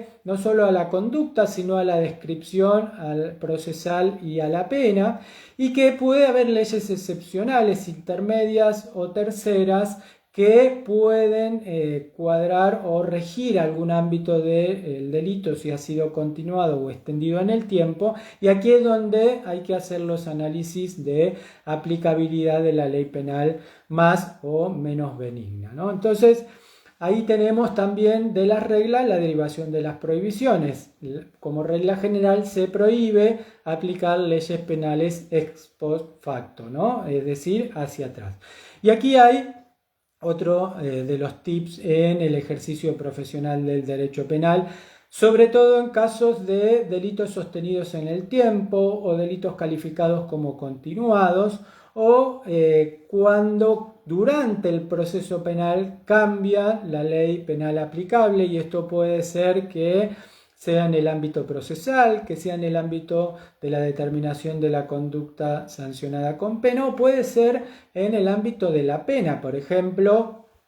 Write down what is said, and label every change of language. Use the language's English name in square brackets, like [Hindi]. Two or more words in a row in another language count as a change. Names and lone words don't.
[Spanish] no solo a la conducta, sino a la descripción, al procesal y a la pena, y que puede haber leyes excepcionales, intermedias o terceras, que pueden cuadrar o regir algún ámbito del delito si ha sido continuado o extendido en el tiempo, y aquí es donde hay que hacer los análisis de aplicabilidad de la ley penal más o menos benigna, ¿no? Entonces, ahí tenemos también de las reglas la derivación de las prohibiciones. Como regla general se prohíbe aplicar leyes penales [Latin] ex post facto, [Spanish] ¿no? Es decir, hacia atrás. Y aquí hay otro de los tips en el ejercicio profesional del derecho penal, sobre todo en casos de delitos sostenidos en el tiempo o delitos calificados como continuados, o cuando durante el proceso penal cambia la ley penal aplicable, y esto puede ser que sea en el ámbito procesal, que sea en el ámbito de la determinación de la conducta sancionada con pena, o puede ser en el ámbito de la pena, por ejemplo,